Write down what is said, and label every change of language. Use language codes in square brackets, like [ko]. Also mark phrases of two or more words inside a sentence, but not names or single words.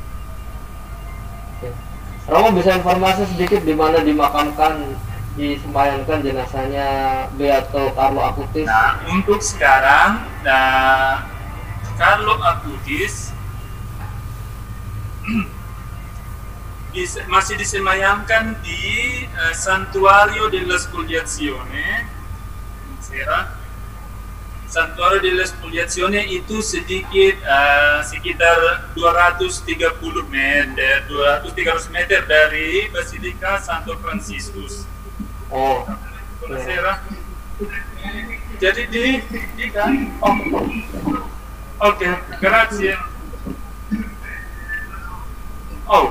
[id] Romo bisa informasi sedikit di mana disemayamkan jenazahnya Beato Carlo Acutis? Nah, untuk sekarang, Carlo Acutis masih disemayamkan di Santuario della Spoliazione. Santuario della Spoliazione itu sekitar 230 meter dari Basilika Santo Franciscus. Oh, buonasera. Jadi di kan? Oke, grazie. Oh,